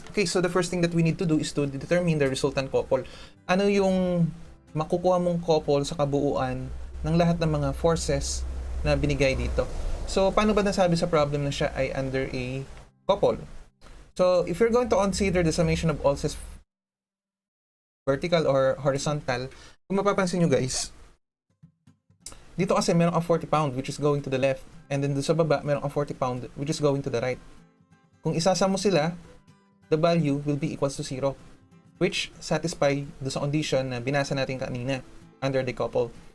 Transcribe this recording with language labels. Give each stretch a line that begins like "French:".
English: Okay, so the first thing that we need to do is to determine the resultant couple.
Filipino: Ano yung makukuha mong couple sa kabuuan ng lahat ng mga forces na binigay dito. So, paano ba nasabi sa problem na siya ay under a couple?
English: So, if you're going to consider the summation of all forces vertical or horizontal,
Filipino: kung mapapansin nyo guys, dito kasi meron kang
English: 40 pound which is going to the left, and then
Filipino: sa baba meron kang
English: 40 pound which is going to the right.
Filipino: Kung isasama mo sila,
English: the value will be equals to 0, which satisfy do sa condition
Filipino: na binasa natin kanina
English: under the couple.